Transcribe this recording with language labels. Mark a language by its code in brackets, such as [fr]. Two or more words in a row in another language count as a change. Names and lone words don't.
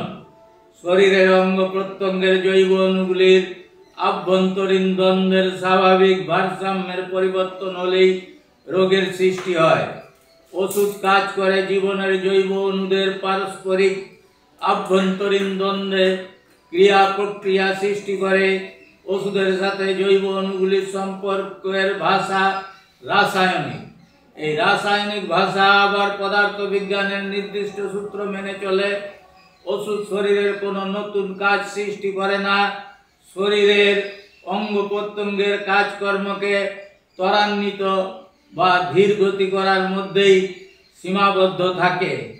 [bn] শরীরের অঙ্গ প্রত্যঙ্গের জৈব অণুগুলির আভ্যন্তরীণ দ্বন্দ্বের স্বাভাবিক ভারসাম্যের পরিবর্তন হলেই রোগের সৃষ্টি হয়। ওষুধ কাজ করে জীবনের জৈব অণুদের পারস্পরিক আভ্যন্তরীণ দ্বন্দ্বে ক্রিয়া প্রক্রিয়া সৃষ্টি করে। ওষুধের সাথে জৈব অণুগুলির সম্পর্কের ভাষা রাসায়নিক। এই রাসায়নিক ভাষা আবার পদার্থ বিজ্ঞানের নির্দিষ্ট সূত্র মেনে চলে। ওষুধ শরীরের কোনো নতুন কাজ সৃষ্টি করে না, শরীরের অঙ্গ প্রত্যঙ্গের কাজকর্মকে ত্বরান্বিত বা ধীর গতি করার মধ্যেই সীমাবদ্ধ থাকে।